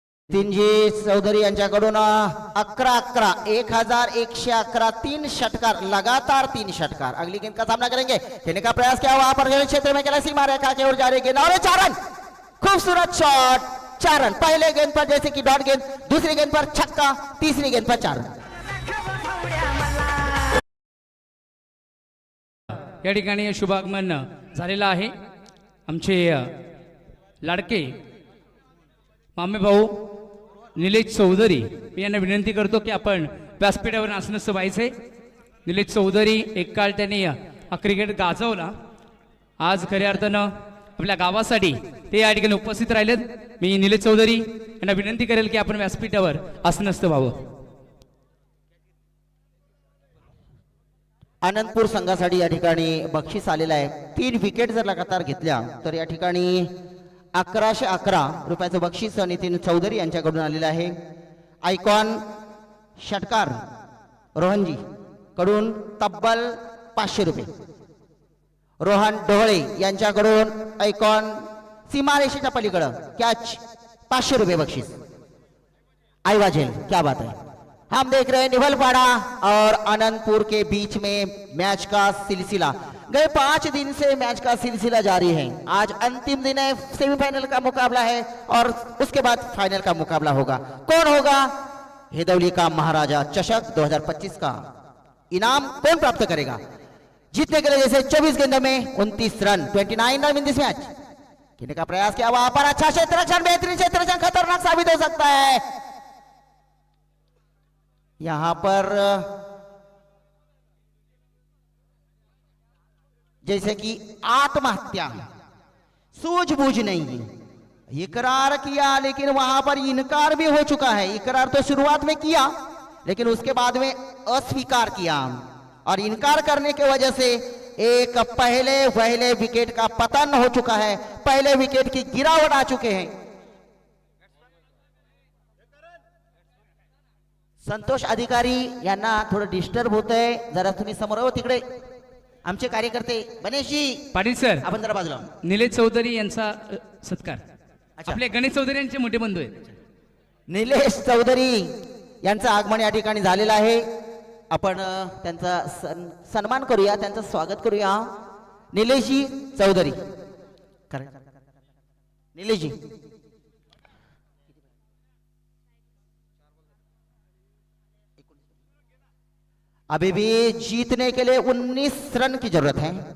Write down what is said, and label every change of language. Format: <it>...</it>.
<mr>नितीनजी चौधरी यांच्याकडून 11-11, 1111, 3 षटकार, लगातार 3 षटकार।</mr> <hi>अगली गेंद का सामना करेंगे, खेलने का प्रयास किया वहां पर क्षेत्र में खेला, सीमा रेखा की ओर जा रही गेंद और 4 रन, खूबसूरत शॉट, 4 रन, पहले गेंद पर जैसे कि डॉट गेंद, दूसरी गेंद पर छक्का, तीसरी गेंद पर 4 रन।</hi> <mr>या ठिकाणी शुभागमन झालेलं आहे। आमचे लाडके मामे भाऊ निलेश चौधरी, मी यांना विनंती करतो की आपण व्यासपीठावर आसनस्थ व्हायचे। निलेश चौधरी एक काळ त्यांनी हा क्रिकेट गाजवला, आज खऱ्या अर्थानं आपल्या गावासाठी ते या ठिकाणी उपस्थित राहिलेत। मी निलेश चौधरी यांना विनंती करेल की आपण व्यासपीठावर आसनस्थ व्हावं। आनंदपूर संघासाठी या ठिकाणी बक्षीस आलेलं आहे, 3 विकेट जर लगातार घेतल्या तर या ठिकाणी 1111 रुपयाचं बक्षीस नितीन चौधरी यांच्याकडून आलेलं आहे। आयकॉन षटकार रोहनजी कडून तब्बल 500 रुपये, रोहन ढोळे यांच्याकडून आयकॉन सीमारेषेच्या पलीकडे कॅच 500 रुपये बक्षीस। आई वाजेल,</mr> <hi>क्या बात है। हम देख रहे हैं निवलपाड़ा और आनंदपुर के बीच में मैच का सिलसिला। गए 5 दिन से मैच का सिलसिला जारी है। आज अंतिम दिन है, सेमीफाइनल का मुकाबला है और उसके बाद फाइनल का मुकाबला होगा। कौन होगा हेदौली का महाराजा चषक 2025 का इनाम कौन प्राप्त करेगा? जीतने के लिए जैसे 24 गेंदों में 29 run, 29 run</hi> <en>In this match.</en> <hi>खेलने का प्रयास किया वहां पर, अच्छा क्षेत्ररक्षण, बेहतरीन क्षेत्ररक्षण, खतरनाक साबित हो सकता है। यहां पर जैसे कि आत्महत्या, सूझबूझ नहीं है, इकरार किया लेकिन वहां पर इनकार भी हो चुका है। इकरार तो शुरुआत में किया लेकिन उसके बाद में अस्वीकार किया और इनकार करने की वजह से एक पहले विकेट का पतन हो चुका है, पहले विकेट की गिरावट आ चुके हैं।</hi> <mr>संतोष अधिकारी यांना थोडं डिस्टर्ब होत आहे, जरा तुम्ही समोर हो तिकडे। आमचे कार्यकर्ते गणेशजी पाटील सर, आपण जरा बाजूला। निलेश चौधरी यांचा सत्कार आपले गणेश चौधरी यांचे मोठे बंधू आहेत। निलेश चौधरी यांचं आगमन या ठिकाणी झालेलं आहे। आपण त्यांचा सन्मान करूया, त्यांचं स्वागत करूया।</mr> <hi>निलेशजी चौधरी, निलेशजी अभी भी जीतने के लिए 19 रन की जरूरत है।</hi>